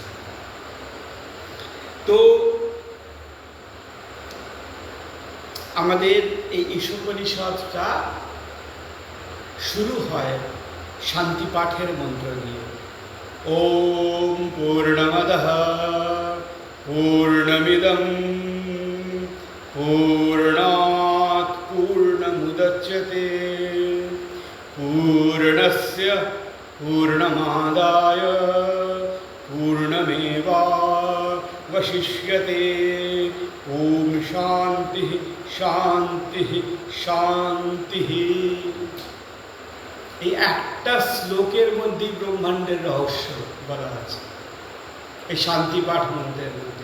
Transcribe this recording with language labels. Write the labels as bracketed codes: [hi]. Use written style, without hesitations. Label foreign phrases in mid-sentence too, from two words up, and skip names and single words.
[bn] তো আমাদের এই ঈশোপনিষদটা শুরু হয় শান্তি পাঠের মন্ত্র দিয়ে। [sa] ওম পূর্ণমদঃ পূর্ণমিদং পূর্ণাৎ পূর্ণমুদচ্যতে পূর্ণস্য পূর্ণমাদায় পূর্ণমেবাবশিষ্যতে। ওম শান্তি শান্তি শান্তি। [bn] এই একটা শ্লোকের মধ্যেই ব্রহ্মাণ্ডের রহস্য বলা আছে, এই শান্তি পাঠ মন্ত্রের মধ্যে।